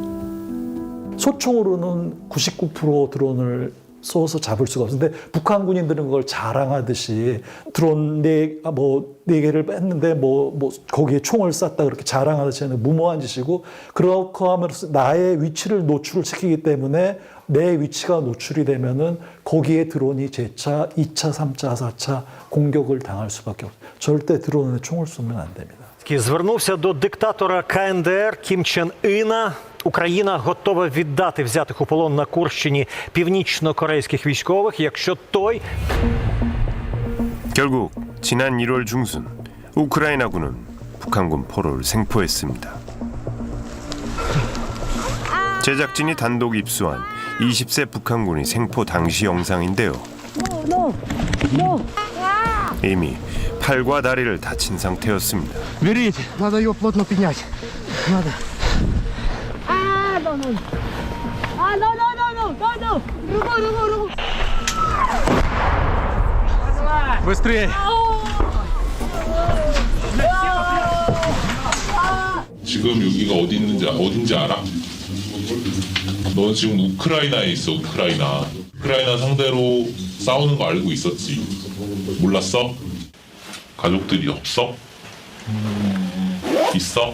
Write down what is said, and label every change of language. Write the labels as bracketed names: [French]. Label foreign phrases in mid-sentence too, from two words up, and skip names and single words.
[Korean] 소총으로는 99% 드론을 쏘아서 잡을 수가 없는데 북한 군인들은 그걸 자랑하듯이 드론 네 개를 뺐는데 거기에 총을 쐈다 그렇게 자랑하듯이 하는 무모한 짓이고 그렇게 하면서 나의 위치를 노출을 시키기 때문에 내 위치가 노출이 되면은 거기에 드론이 제 차, 2차, 3차, 4차 공격을 당할 수밖에 없어요. 절대 드론에 총을 쏘면 안 됩니다. [Ukrainian] Звернувся до диктатора КНДР Кім Чен Іна. Україна готова віддати взятих у полон на Курщині північно-корейських військових, якщо той... [Korean] 결국 지난 1월 중순 우크라이나군은 북한군 포로를 생포했습니다. 제작진이 단독 입수한 20세 북한군이 생포 당시 영상인데요. 이미 팔과 다리를 다친 상태였습니다. [Russian] Берите, надо ее плотно поднять. Надо. Быстрее! [Korean] 지금 여기가 어딘지 알아? 너 지금 우크라이나에 있어. 우크라이나 상대로 싸우는 거 알고 있었지? 몰랐어? 가족들이 없어? 있어?